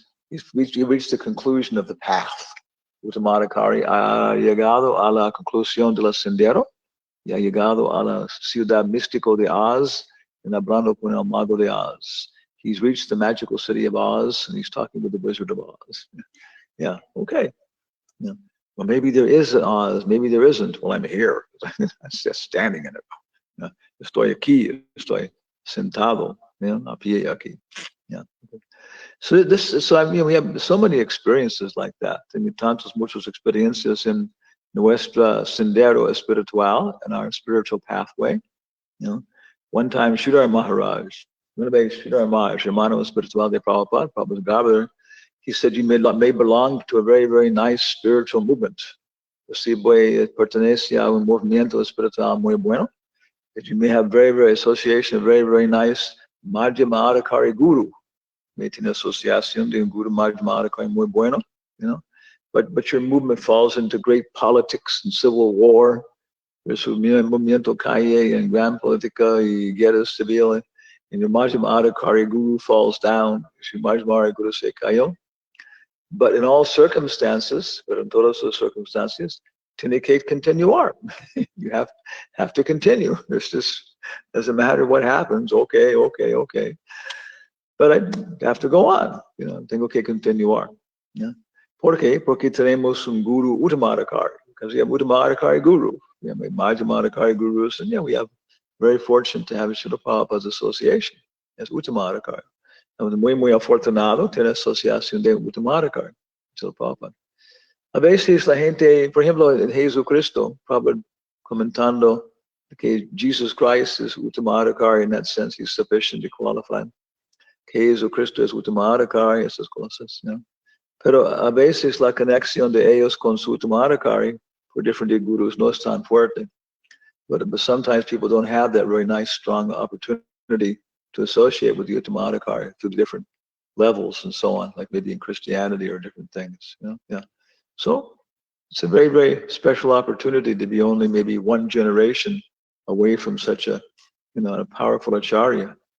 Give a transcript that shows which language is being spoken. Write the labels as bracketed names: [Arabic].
[English] He reached the conclusion of the path. [Spanish] Uttamadhikari ha llegado a la conclusión del sendero. Y ha llegado a la ciudad místico de Oz and hablando con el mago de Oz. [English] He's reached the magical city of Oz, and he's talking with the Wizard of Oz. Yeah, okay. Yeah. Well, maybe there is an Oz, maybe there isn't. Well, I'm here. I'm just standing in it. [Spanish] Estoy aquí, estoy sentado, a pie aquí. [English] Yeah. So we have so many experiences like that. [Spanish] Tantas muchas experiencias en nuestra sendero espiritual [English] and our spiritual pathway. One time, Sridhar Maharaj, [Spanish] hermano espiritual de Prabhupada, [English] Prabhupada's governor, he said you may belong to a very, very nice spiritual movement. [Spanish] Si pertenece a un movimiento espiritual muy bueno. [English] That you may have very, very association, very, very nice Madhyamadhikari guru. may [Spanish] tiene asociación de un guru Madhyamaka muy bueno, [English] you know, but your movement falls into great politics and civil war. [Spanish] There's un movimiento calle and gran política y guerra civil, [English] and your Madhyamaka guru falls down. Your Madhyamaka guru [Spanish] se cayó. [English] But in all circumstances, but in [Spanish] todas las circumstances, tiene que continuar. [English] You have to continue. There's just, doesn't matter what happens. Okay. But I have to go on. [Spanish] You know, tengo que continuar. Yeah. ¿Por qué? Porque tenemos un guru Uttamadhikari. [English] Because we have Uttamadhikari guru. We have Madhyamaka gurus, and yeah, we have very fortunate to have Srila Prabhupada's association as Uttamadhikari. [Spanish] Estamos muy afortunado tener asociación de Uttamadhikari, Srila Prabhupada. A veces la gente, por ejemplo, en Jesucristo, Prabhupada comentando que [English] Jesus Christ is Uttamadhikari, in that sense, he's sufficient to qualify. [Spanish] Que Jesucristo es Uttamadhikari, esas cosas, ¿no? Pero a veces la conexión de ellos con su Uttamadhikari [English] for different gurus [Spanish] no es tan fuerte. [English] But sometimes people don't have that very nice, strong opportunity to associate with the Uttamadhikari through the different levels and so on, like maybe in Christianity or different things, you know? Yeah. So it's a very, very special opportunity to be only maybe one generation away from such a, you know, a powerful acharya.